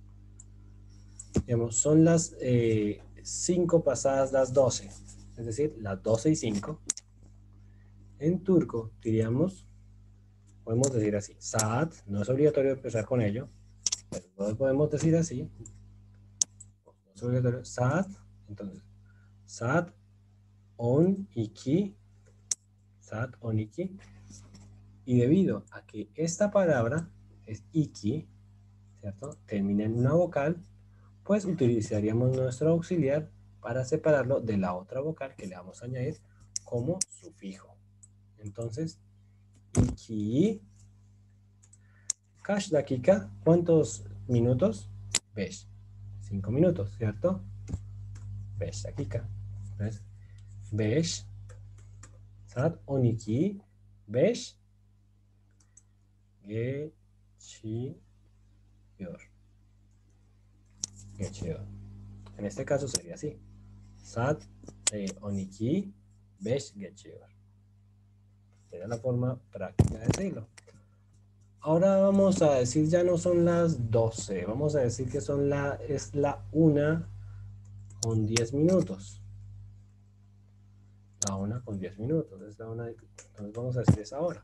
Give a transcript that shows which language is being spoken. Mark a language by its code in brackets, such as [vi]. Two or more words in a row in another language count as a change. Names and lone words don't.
[es] Digamos, son las 5 pasadas las 12, es decir, las 12 y 5. En turco diríamos, podemos decir así, saat, no es obligatorio empezar con ello, pero podemos decir así, no es obligatorio, saat, entonces, [tr] saat on iki, saat on iki, [es] y debido a que esta palabra es iki, ¿cierto? Termina en una vocal, pues utilizaríamos nuestro auxiliar para separarlo de la otra vocal que le vamos a añadir como sufijo. Entonces, [tr] iki, kaç dakika, [es] ¿cuántos minutos? 5. 5 minutos, ¿cierto? 5 dakika. [tr] Entonces, 5 saat 12, 5 geçiyor. Geçiyor. [es] En este caso sería así. [tr] Saat 12, 5 geçiyor. [es] Era la forma práctica de decirlo. Ahora vamos a decir, ya no son las 12, vamos a decir que es la 1 con 10 minutos. La 1 con 10 minutos, es la 1, entonces vamos a decir esa hora.